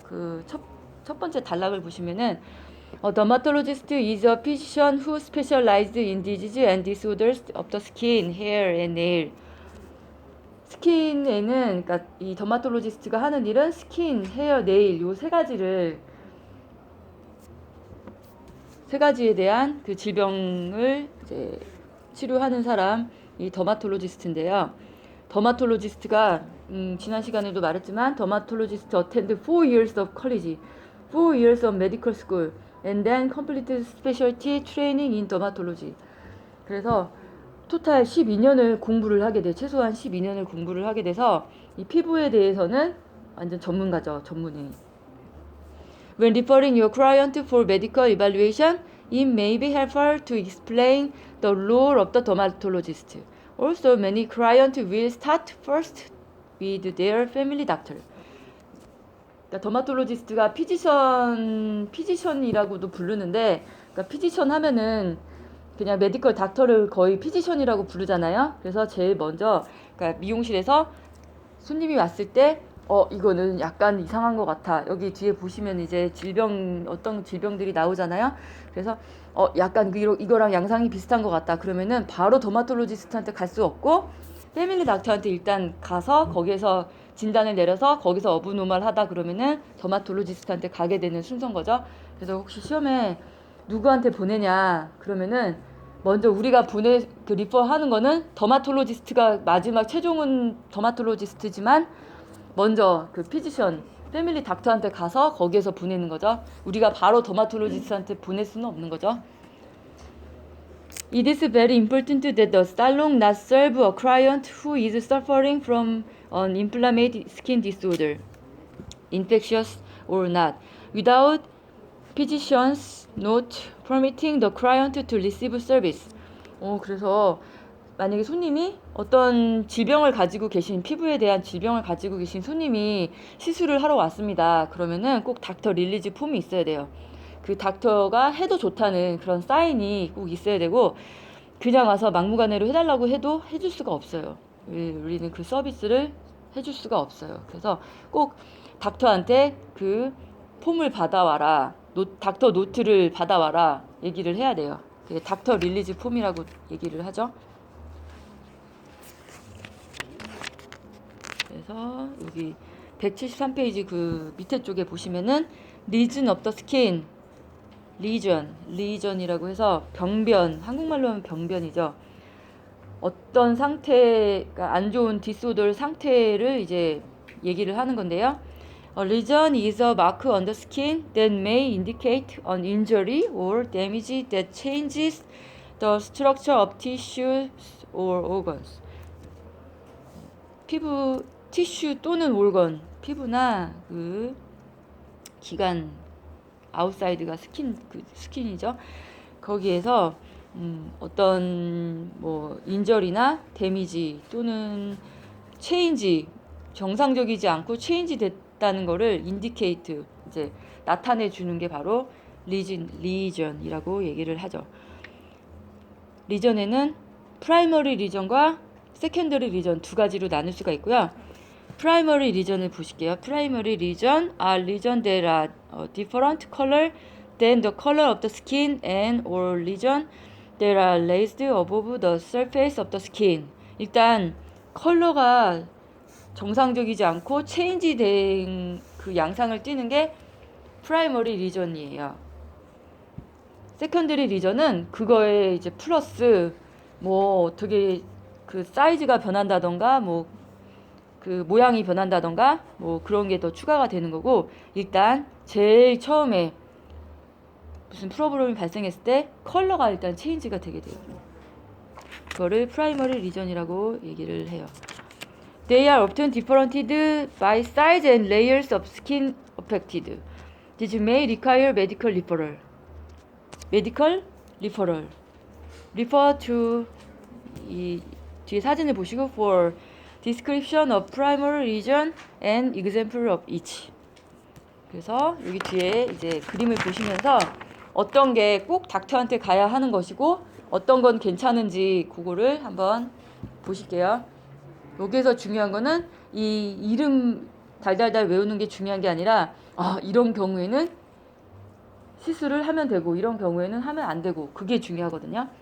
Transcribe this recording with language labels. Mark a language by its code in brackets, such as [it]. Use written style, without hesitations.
[ko] 그 첫 번째 단락을 보시면은 [en] A dermatologist is a physician who specializes in disease and disorders of the skin, hair, and nail. [ko] 스킨에는 그러니까 이 더마톨로지스트가 하는 일은 스킨, 헤어, 네일 요 세 가지에 대한 그 질병을 이제 치료하는 사람 이 더마톨로지스트인데요. 더마톨로지스트가 지난 시간에도 말했지만 더마톨로지스트 [en] attend 4 years of college, 4 years of medical school. And then completed specialty training in dermatology. [ko] 그래서 토탈 12년을 공부를 하게 돼. 최소한 12년을 공부를 하게 돼서 이 피부에 대해서는 완전 전문가죠. 전문의. [en] When referring your client for medical evaluation, it may be helpful to explain the role of the dermatologist. Also, many clients will start first with their family doctor. [ko] 그러니까 더마톨로지스트가 피지션이라고도 부르는데, 그러니까 피지션 하면은 그냥 메디컬 닥터를 거의 피지션이라고 부르잖아요. 그래서 제일 먼저 그러니까 미용실에서 손님이 왔을 때 이거는 약간 이상한 것 같아. 여기 뒤에 보시면 이제 어떤 질병들이 나오잖아요. 그래서 약간 이거랑 양상이 비슷한 것 같다. 그러면은 바로 더마톨로지스트한테 갈 수 없고 패밀리 닥터한테 일단 가서 거기에서 진단을 내려서 거기서 어브노멀하다 그러면은 더마톨로지스트한테 가게 되는 순서인 거죠. 그래서 혹시 시험에 누구한테 보내냐 그러면은 먼저 우리가 리퍼하는 거는 더마톨로지스트가 마지막 최종은 더마톨로지스트지만 먼저 그 피지션 패밀리 닥터한테 가서 거기에서 보내는 거죠. 우리가 바로 더마톨로지스트한테 보낼 수는 없는 거죠. [en] It is very important that the salon not serve a client who is suffering from an inflammatory skin disorder, infectious or not, without physician's note permitting the client to receive service. [ko] 그래서 만약에 손님이 어떤 질병을 가지고 계신 피부에 대한 질병을 가지고 계신 손님이 시술을 하러 왔습니다. 그러면은 꼭 닥터 릴리즈 폼이 있어야 돼요. 그 닥터가 해도 좋다는 그런 사인이 꼭 있어야 되고 그냥 와서 막무가내로 해달라고 해도 해줄 수가 없어요. 우리는 그 서비스를 해줄 수가 없어요. 그래서 꼭 닥터한테 그 폼을 받아와라, 닥터 노트를 받아와라 얘기를 해야 돼요. 그게 닥터 릴리즈 폼이라고 얘기를 하죠. 그래서 여기 173페이지 그 밑에 쪽에 보시면은 [en] region of the skin [ko] 리전이라고 해서 병변, 한국말로 하면 병변이죠. 어떤 상태가 안 좋은 디스오더 상태를 이제 얘기를 하는 건데요. [en] A lesion is a mark on the skin that may indicate an injury or damage that changes the structure of tissues or organs. [ko] 피부, 티슈 또는 올건, 피부나 그 기관, 아웃사이드가 스킨이죠. 거기에서 어떤 뭐 인절이나 데미지 또는 체인지, 정상적이지 않고 체인지 됐다는 거를 인디케이트, 이제 나타내 주는 게 바로 리전이라고 얘기를 하죠. 리전에는 프라이머리 리전과 세컨더리 리전 두 가지로 나눌 수가 있고요. 프라이머리 리전을 보실게요. [en] 프라이머리 리전 are lesion that are different color than the color of the skin and or lesion that are raised above the surface of the skin. [ko] 일단 컬러가 정상적이지 않고 체인지된 그 양상을 띠는 게 프라이머리 리전이에요. 세컨더리 리전은 그거에 이제 플러스 뭐 어떻게 그 사이즈가 변한다던가 뭐 그 모양이 변한다던가 뭐 그런 게 더 추가가 되는 거고, 일단 제일 처음에 무슨 프로블럼이 발생했을 때 컬러가 일단 체인지가 되게 돼요. 그거를 프라이머리 리전이라고 얘기를 해요. [en] They are often differentiated by size and layers of skin affected. This may require medical referral. Medical referral. Refer to [ko] 이 뒤에 사진을 보시고 [en] for description of primary region and example of each. [ko] 그래서 여기 뒤에 이제 그림을 보시면서 어떤 게 꼭 닥터한테 가야 하는 것이고 어떤 건 괜찮은지 그거를 한번 보실게요. 여기에서 중요한 거는 이 이름 달달달 외우는 게 중요한 게 아니라 이런 경우에는 시술을 하면 되고 이런 경우에는 하면 안 되고, 그게 중요하거든요.